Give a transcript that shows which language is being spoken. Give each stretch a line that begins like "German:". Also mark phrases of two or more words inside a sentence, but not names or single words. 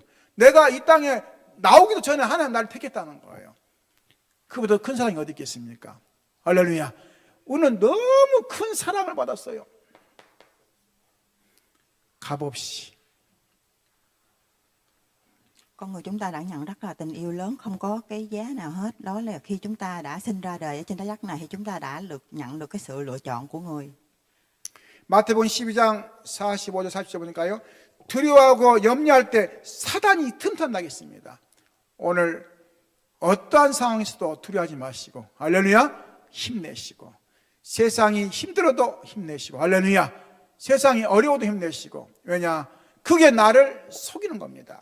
Korean: 내가 이 땅에 나오기도 전에 하나님 나를 택했다는 거예요. 그보다 큰 사랑이 어디 있겠습니까? 할렐루야. 우리는 너무 큰 사랑을 받았어요. 값없이
Vietnamese: Con người chúng ta đã nhận rất là tình yêu lớn, không có cái giá nào hết. Đó là khi chúng ta đã sinh ra đời ở trên trái đất này thì chúng ta đã nhận được cái sự lựa chọn của người.
Korean: 마태복음 12장 45절 40절 보니까요. 두려워하고 염려할 때 사단이 틈탄다고 했습니다. 오늘 어떠한 상황에서도 두려워하지 마시고 할렐루야 힘내시고 세상이 힘들어도 힘내시고 할렐루야 세상이 어려워도 힘내시고 왜냐 그게 나를 속이는 겁니다.